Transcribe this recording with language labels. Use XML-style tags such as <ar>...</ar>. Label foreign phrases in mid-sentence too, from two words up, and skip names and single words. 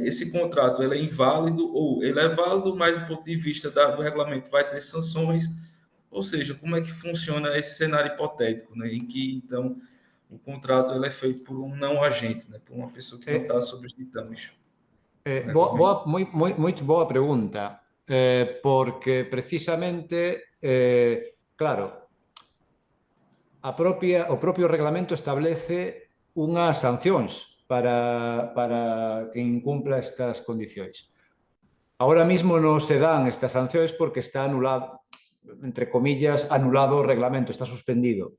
<pt>Esse contrato ele é inválido ou ele é válido, mas do ponto de vista do regulamento vai ter sanções, ou seja, como é que funciona esse cenário hipotético, né? Em que, então, o contrato ele é feito por um não agente, né? Por uma pessoa que não está sob os ditames. Muito boa pergunta, porque precisamente, claro,</pt> <gl>o propio reglamento establece unhas sancións para quen incumpla estas condicións.</gl> <es>Ahora mismo</es> <gl>non se dan estas sancións porque está anulado,</gl> <es>entre comillas,</es> <gl>anulado o reglamento, está suspendido.</gl>